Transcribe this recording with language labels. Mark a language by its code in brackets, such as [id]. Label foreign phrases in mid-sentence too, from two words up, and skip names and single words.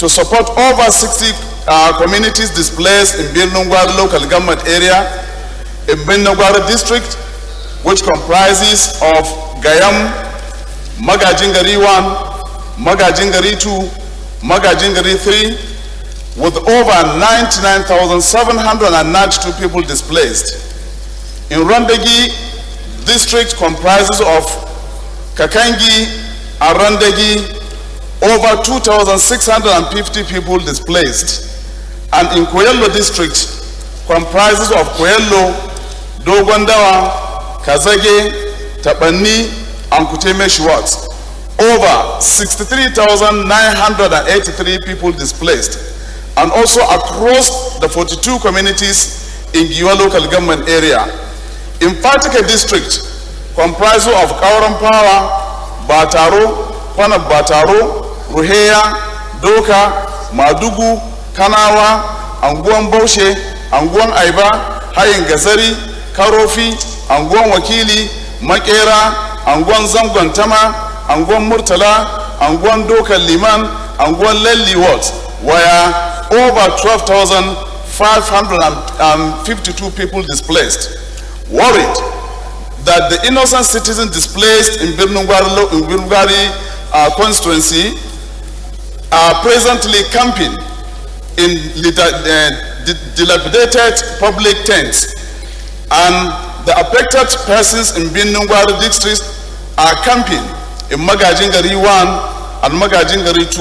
[en] to support over 60 communities displaced in Birnungwari local government area, in Birnungwari district, which comprises of Gayam, Magajingari 1, Magajingari 2, Magajingari 3, with over 99,792 people displaced. In Randegi district comprises of Kakangi and Randegi, over 2,650 people displaced. And in Koyello district comprises of Koyello, Dogondawa, Kazage, Tapani, and Kuteme Shuat. Over 63,983 people displaced. And also across the 42 communities in Giwa local government area. In Fatike district, comprising of Kaurampawa, Bataro, Kwanab Bataro, Ruheya, Doka, Madugu, Kanawa, Anguan Boshe, Anguan Aiba, Hayin Gazari, Karofi, Anguan Wakili, Makera, Anguan Zanguan Tama, Anguan Murtala, Anguan Doka Liman, Anguan Lelli Wat, where over 12,552 people displaced. Worried that the innocent citizens displaced in Birnungwari constituency are presently camping in dilapidated public tents, and the affected persons in Birnungwari district are camping in Magajingari 1 and Magajingari 2.